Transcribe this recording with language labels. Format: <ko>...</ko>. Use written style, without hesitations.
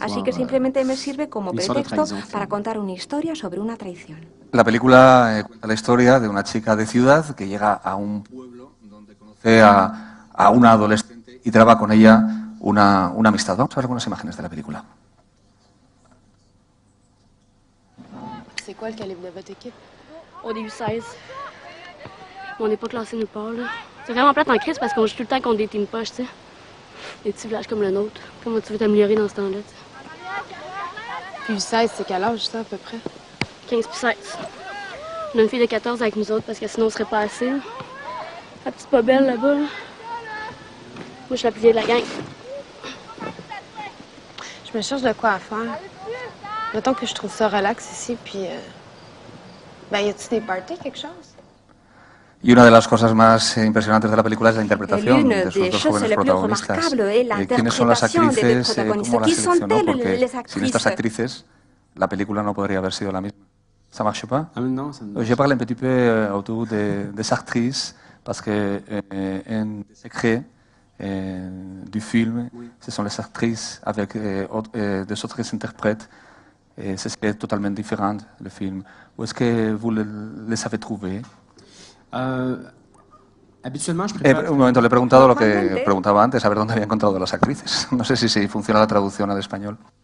<es>Así que simplemente me sirve como pretexto para contar una historia sobre una traición. La película cuenta la historia de una chica de ciudad que llega a un pueblo donde conoce a una adolescente y traba con ella una amistad. Vamos a ver algunas imágenes de la película.</es> <fr>C'est quoi le calibre de votre équipe? On est U16. On n'est pas classé nulle part, là. C'est vraiment plate en crise parce qu'on joue tout le temps contre des teams poches, tu sais. Des petits villages comme le nôtre. Comment tu veux t'améliorer dans ce temps-là, Puis U16, c'est quel âge, ça, à peu près? 15 puis 16. On a une fille de 14 avec nous autres parce que sinon on serait pas assez. La petite pas belle là-bas, là. Moi, je suis la plus vieille de la gang. Je me cherche de quoi à faire. Mettons que je trouve ça relax ici, puis... Ben, y a-t-il des parties, quelque chose?</fr> <es>Y una de las cosas más impresionantes de la película es la interpretación de sus dos jóvenes protagonistas. ¿Quiénes son las actrices? ¿Cómo las seleccionó? Porque sin estas actrices, la película no podría haber sido la misma.</es> <fr>Ça marche pas? Non, ça ne... Je parle un petit peu autour des actrices, parce que un des secrets du film, ce sont les actrices avec des autres interprètes. C'est totalement différent, le film. Où est-ce que vous les avez trouvés?</fr> <es>Habitualmente</es> <fr>je préfère...</fr> <es>Un momento, le he preguntado lo que preguntaba antes, a ver dónde había encontrado las actrices. No sé si funciona la traducción al español.</es>